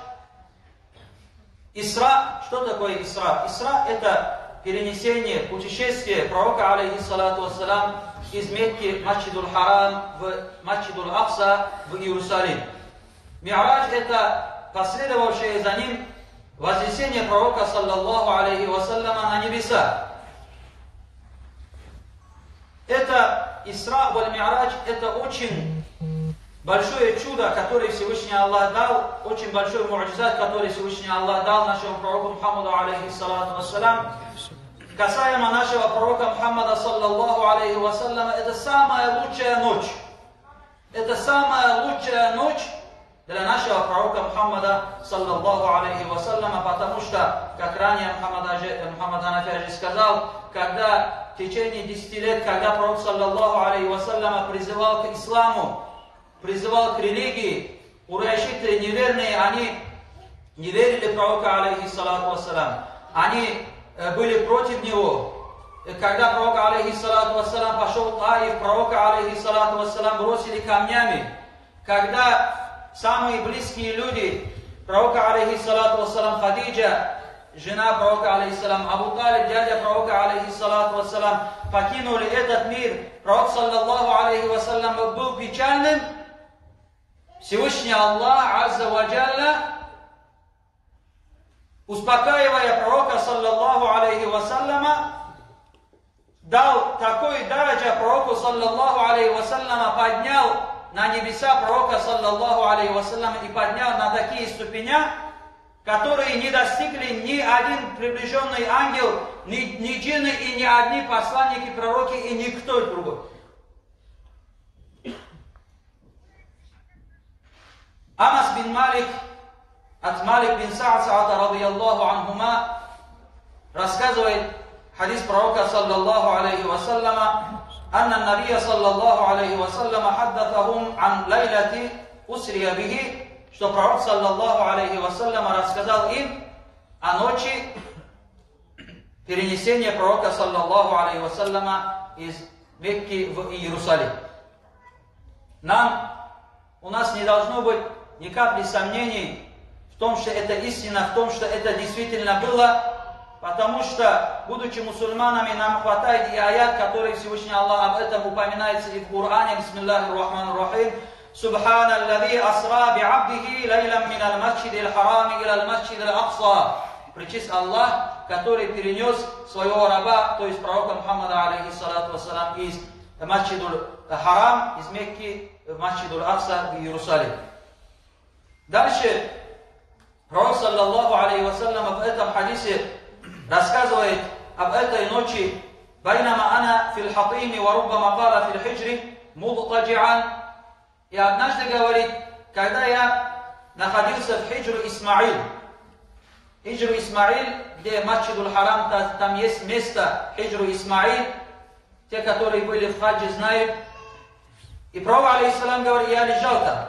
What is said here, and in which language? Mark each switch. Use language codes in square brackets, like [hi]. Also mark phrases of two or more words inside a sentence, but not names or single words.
[ru] Исра, что такое Исра? Исра это перенесение, путешествие пророка, [ar] عليه الصلاة والسلام, [ru] из Мекки, Масджидуль Харам, в Масджидуль Акса, в Иерусалим. Ми'радж это последовавшее за ним вознесение пророка, [ar] صلى الله عليه وسلم, [ru] на небеса. Это Исра валь Ми'радж, это очень большое чудо, которое Всевышний Аллах дал, очень большой му'джизат, который Всевышний Аллах дал нашему пророку Мухаммаду, [ar] عليه الصلاة والسلام. [ru] Касаемо нашего пророка Мухаммада, [ar] صلى الله عليه وسلم, [ru] это самая лучшая ночь. Это самая лучшая ночь для нашего пророка Мухаммада, [ar] صلى الله عليه وسلم, [ru] потому что, как ранее Мухаммад Ханафи Аджи сказал, когда в течение 10 лет, когда пророк, [ar] صلى الله عليه وسلم, [ru] призывал к исламу, призывал к религии, курайшиты неверные, они не верили пророка, [ar] عليه الصلاة والسلام. [ru] Они были против него. И когда пророк, [ar] عليه الصلاة والسلام, [ru] пошел в Таиф, пророка, [ar] عليه الصلاة والسلام, [ru] бросили камнями. Когда самые близкие люди пророка, [ar] عليه الصلاة والسلام, [ru] Хадиджа, жена пророка, алейхиссалам, Абу Талиб, дядя пророка, [ar] عليه الصلاة والسلام, [ru] покинули этот мир, пророк, [ar] صلى الله عليه وسلم, [ru] был печальным, Всевышний Аллах, [ar] عز وجل, [ru] успокаивая пророка, [ar] صلى الله عليه وسلم, [ru] дал такой дараджа пророку, [ar] صلى الله عليه وسلم, [ru] поднял на небеса пророка, [ar] صلى الله عليه وسلم, [ru] и поднял на такие ступеня, которые не достигли ни один приближенный ангел, ни джинны и ни одни посланники, пророки и никто другой. Анас бин Малик от Малик бин Са'ада, [ar] رضي الله عنهما, [ru] рассказывает хадис пророка, [ar] صلى الله عليه وسلم أن النبي صلى الله عليه وسلم حدثهم عن ليلة أسري به, [ru] что пророк, [ar] صلى الله عليه وسلم, [ru] рассказал им о ночи перенесения пророка, [ar] صلى الله عليه وسلم, [ru] из Мекки в Иерусалим. У нас не должно быть ни капли сомнений в том, что это истина, в том, что это действительно было, потому что, будучи мусульманами, нам хватает и аят, который Всевышний Аллах об этом упоминается и в Коране, [ar] بسم الله الرحمن الرحيم سبحان الذي أسرى بعبده ليلا من المسجد الحرام إلى المسجد الأقصى. [ru] Причист Аллах, который перенес своего раба, то есть пророка Мухаммада, [ar] عليه الصلاة والسلام, [ru] из масджидул харам, из Мекки в масджидул акса в Иерусалим. Дальше пророк, [ar] صلى الله عليه وسلم, [ru] в этом хадисе рассказывает об этой ночи. [ar] «بينما أنا في الحطيم وربما قال في الحجر مضطجعا». [ru] И однажды говорит, когда я находился в Хиджру Исмаиль. Хиджру Исмаиль, где Масджидуль Харам, там есть место Хиджру Исмаиль. Те, которые были в хаджи, знают. И пророк, алейхиссалам, говорит, я лежал там.